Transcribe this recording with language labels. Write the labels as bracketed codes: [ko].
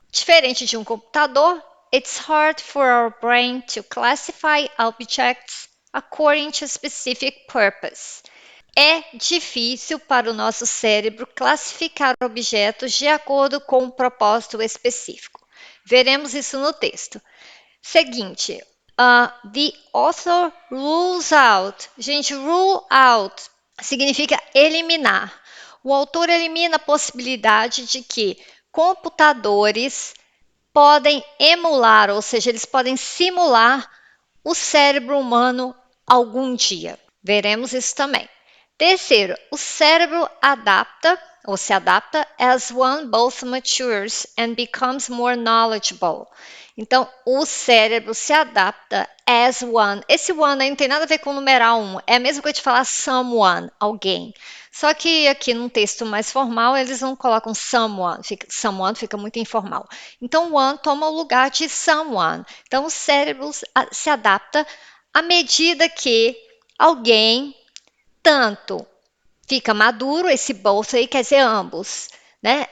[pt] Diferente de um computador, [en] it's hard for our brain to classify objects according to specific purpose. [pt] É difícil para o nosso cérebro classificar objetos de acordo com um propósito específico. Veremos isso no texto. [en] Seguinte, the author rules out. [pt] Gente, rule out significa eliminar. O autor elimina a possibilidade de que computadores podem emular, ou seja, eles podem simular o cérebro humano algum dia. Veremos isso também. Terceiro, o cérebro adapta ou se adapta [en] as one both matures and becomes more knowledgeable. [pt] Então, o cérebro se adapta [en] as one. [pt] Esse one aí não tem nada a ver com o numeral 1. É a mesma coisa de falar someone, alguém. Só que aqui num texto mais formal, eles não colocam someone fica muito informal. Então, one toma o lugar de someone. Então, o cérebro se adapta à medida que alguém tanto fica maduro, esse both aí quer dizer ambos, né?